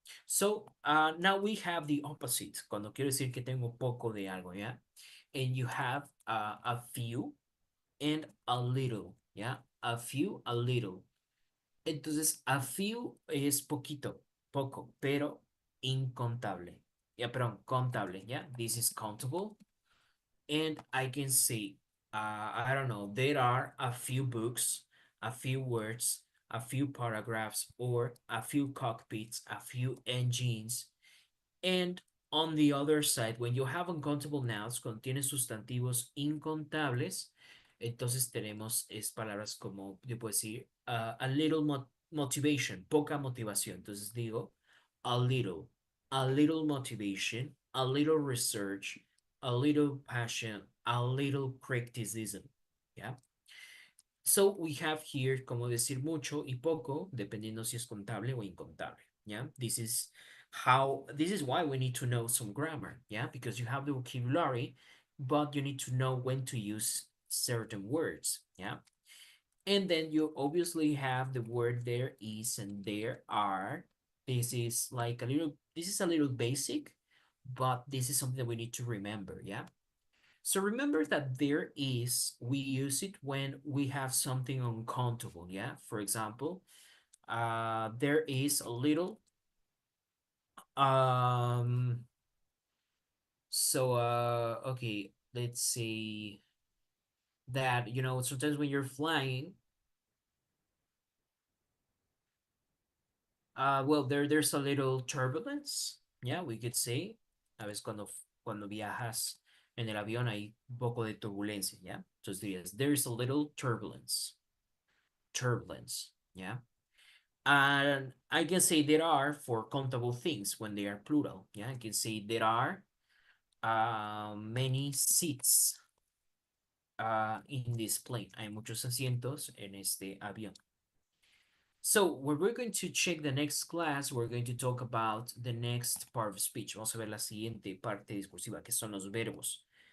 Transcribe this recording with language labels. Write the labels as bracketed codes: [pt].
[en] So now we have the opposite, [es] cuando quiero decir que tengo poco de algo, ¿ya? [en] And you have a few and a little, [es] ¿ya? [en] A few, a little. [es] Entonces, [en] a few [es] es poquito, poco, pero incontable. Ya, perdón, contable, ¿ya? [en] This is countable. And I can say, I don't know, there are a few books, a few words, a few paragraphs, or a few cockpits, a few engines. And on the other side, when you have uncountable nouns, [es] contiene sustantivos incontables, entonces tenemos es palabras como, yo puedo decir, [en] a little motivation, [es] poca motivación. Entonces digo, [en] a little motivation, a little research, a little passion, a little criticism. Yeah. So we have here [es] como decir mucho y poco, dependiendo si es contable o incontable. [en] Yeah. This is why we need to know some grammar. Yeah. Because you have the vocabulary, but you need to know when to use certain words. Yeah. And then you obviously have the word there is and there are. This is a little basic, but this is something that we need to remember. Yeah. So remember that there is, we use it when we have something uncountable, yeah? For example, there is a little, um, okay, let's see. that, you know, sometimes when you're flying, well, there's a little turbulence, yeah, we could say. [es] A veces cuando viajas en el avión hay un poco de turbulencia, yeah. Entonces dirías, [en] there's a little turbulence, yeah. And I can say there are for countable things when they are plural, yeah. I can say there are many seats in this plane. [es] Hay muchos asientos en este avión. [en] So, when we're going to check the next class, we're going to talk about the next part of speech. [es] Vamos a ver la siguiente parte discursiva, que son los verbos.